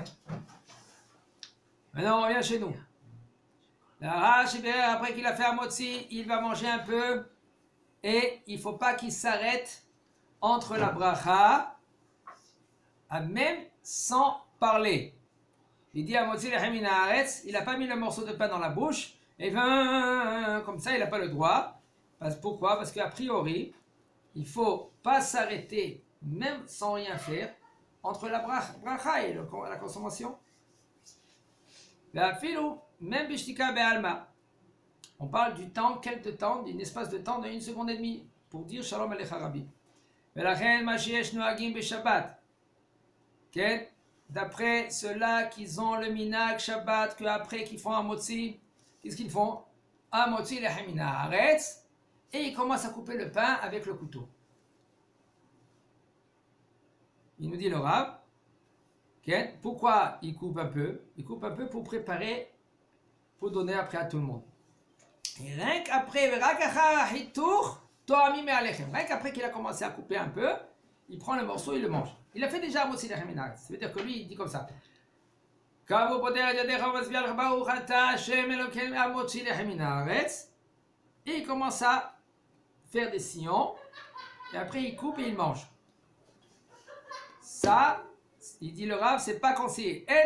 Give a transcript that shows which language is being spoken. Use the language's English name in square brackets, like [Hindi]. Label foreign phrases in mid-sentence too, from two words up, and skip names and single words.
[French] Maintenant on revient chez nous. Après qu'il a fait un motzi, il va manger un peu et il ne faut pas qu'il s'arrête entre la bracha, même sans parler. Il dit à [Hebrew] מוציא לחם מן הארץ, [French] il n'a pas mis le morceau de pain dans la bouche et comme ça il n'a pas le droit. Pourquoi? Parce qu'a priori, il ne faut pas s'arrêter même sans rien faire entre la bracha et la consommation. [Hebrew] Même בשתיקה בעלמא. [French] On parle du temps, quel de temps, d'un espace de temps de 1 seconde et demie pour dire [Hebrew] שלום עליך רבי. [French] D'après ceux-là qui ont le [Hebrew] מנהג שבת, [French] qu'après qu'ils font un motzi, qu'est-ce qu'ils font? [Hebrew] Un מוציא לחם מן הארץ, [French] et ils commencent à couper le pain avec le couteau. Il nous dit le Rav, pourquoi il coupe un peu? Il coupe un peu pour préparer, pour donner après à tout le monde. Et rien qu'après, rien qu'après qu'il a commencé à couper un peu, il prend le morceau et il le mange. Il a fait déjà un [Hebrew] מוציא לחם מן הארץ. [French] Ça veut dire que lui, il dit comme ça. Et il commence à faire des sillons, et après il coupe et il mange. Ça, il dit le Rav, c'est pas conseillé.